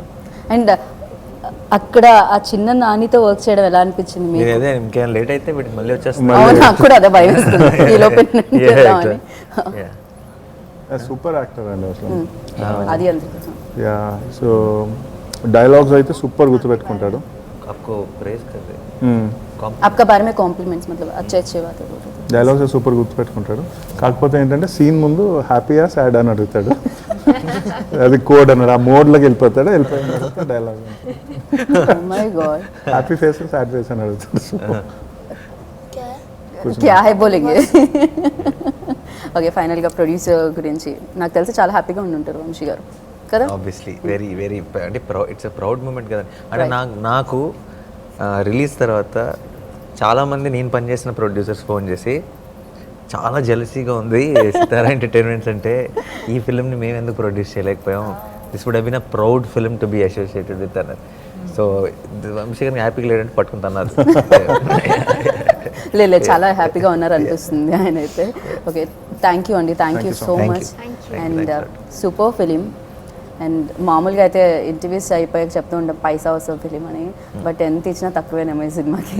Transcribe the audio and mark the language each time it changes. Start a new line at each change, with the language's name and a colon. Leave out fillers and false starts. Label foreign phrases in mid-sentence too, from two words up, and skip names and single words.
Telugu: అండ్ అక్కడ ఆ చిన్న నానితో వర్క్ చేయడం ఎలా అనిపించింది మీకు? ఇంకేం లేట్ అయితే మళ్ళీ వచ్చేస్తుంది. నాకు కూడా అదే భయం వేస్తుంది ఈలో పెట్టిన. సూపర్ యాక్టర్ అండి అసలు. అది అందుకోసం. యా. సో డైలాగ్స్ అయితే సూపర్ గుర్తుపెట్టుకుంటాడు.
Hindi: आपको प्रेज कर रहे आपका बारे में कॉम्प्लीमेंट्स मतलब अच्छे अच्छे बातें बोल रहे थे.
Telugu: డైలాగ్స్ సూపర్ గుర్తుపెట్టుకుంటాడు. కాకపోతే ఏంటంటే సీన్ ముందు హ్యాపీయా సాడ్ అని అడుగుతాడు. అది కోడ్ అన్నాడు. ఆ మోడ్లోకి వెళ్ళిపోతాడు. వెళ్ళిపోయిన తర్వాత డైలాగ్
English: Oh my god.
Telugu: హ్యాపీ ఫేస్ సాడ్ ఫేస్ అని అడుగుతాడు.
Hindi: क्या है बोलेंगे.
Telugu: ఓకే ఫైనల్గా ప్రొడ్యూసర్ గురించి నాకు తెలిసి చాలా హ్యాపీగా ఉండుంటారు వంశీ గారు కదా.
English: obviously very very అంటే it's a proud moment కదా.
Telugu: అంటే నాకు రిలీజ్ తర్వాత చాలామంది నేను పనిచేసిన ప్రొడ్యూసర్స్ ఫోన్ చేసి చాలా జెలసీగా ఉంది సితారా ఎంటర్టైన్మెంట్స్ అంటే ఈ ఫిల్మ్ని మేము ఎందుకు ప్రొడ్యూస్ చేయలేకపోయాం,
English: this would have been a proud film to be associated with అన్నారు.
Telugu: సో వంశీ గారిని హ్యాపీగా లేడంటే పట్టుకుంటున్నారు. లేదు చాలా హ్యాపీగా ఉన్నారు అనిపిస్తుంది ఆయన అయితే.
English: okay thank you అండి, thank you so much. and super film.
Telugu: అండ్ మామూలుగా అయితే ఇంటర్వ్యూస్ అయిపోయాక చెప్తూ ఉంటాం పైసా వస్తుంది ఫిలిం అని, బట్ ఎంత ఇచ్చినా తక్కువేనేమో ఈ సినిమాకి.